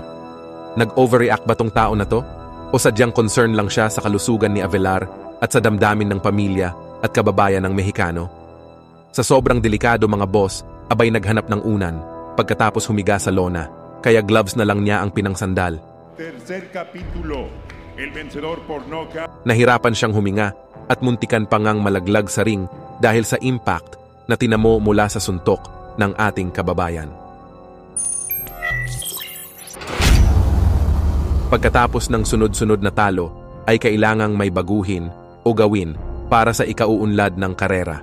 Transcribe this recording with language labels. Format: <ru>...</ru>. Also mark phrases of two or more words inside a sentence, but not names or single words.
<tl>Nag-overreact ba tong tao na to? O sadyang concern lang siya sa kalusugan ni Avelar at sa damdamin ng pamilya at kababayan ng Mexicano? Sa sobrang delikado mga boss, abay naghanap ng unan pagkatapos humiga sa lona. Kaya gloves na lang niya ang pinangsandal.</tl> <es>Tercer capítulo, el vencedor por knockout.</es> <tl>Nahirapan siyang huminga at muntikan pa ngang malaglag sa ring dahil sa impact na tinamo mula sa suntok ng ating kababayan. Pagkatapos ng sunod-sunod na talo, ay kailangang may baguhin o gawin para sa ikauunlad ng karera.</tl>